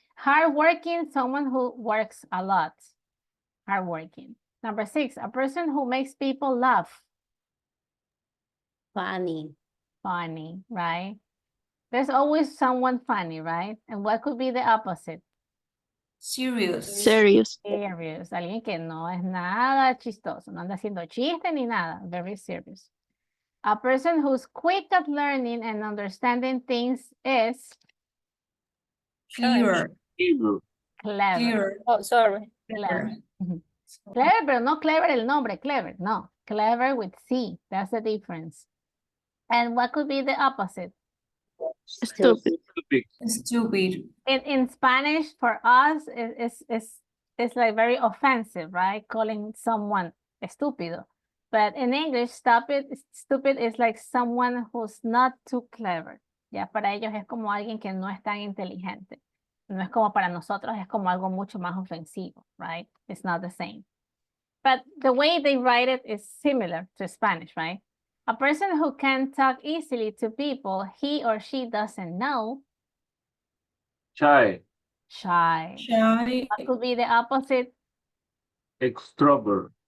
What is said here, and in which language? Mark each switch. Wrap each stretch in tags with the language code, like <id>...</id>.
<en>Hardworking, someone who works a lot. Hardworking. Number 6, a person who makes people laugh. Funny. Funny, right? There's always someone funny, right? And what could be the opposite? Serious. Serious. Serious.</en> <es>Alguien que no es nada chistoso, no anda haciendo chiste ni nada.</es> <en>Very serious. A person who's quick at learning and understanding things is Clever. Evil. clever. Clever. Oh, sorry. Clever. Clever. Clever,</en> <es>pero no clever el nombre,</es> <en>clever. No, clever with C. That's the difference. And what could be the opposite? Stupid. Stupid. Stupid. In Spanish, for us, it's like very offensive, right? Calling someone estúpido. But in English, stupid is like someone who's not too clever.</en> <es>Ya para ellos es como alguien que no es tan inteligente. No es como para nosotros, es como algo mucho más ofensivo, right?</es> <en>It's not the same. But the way they write it is similar to Spanish, right? A person who can talk easily to people he or she doesn't know. Shy. Shy. Shy. What could be the opposite? Extrovert.</en>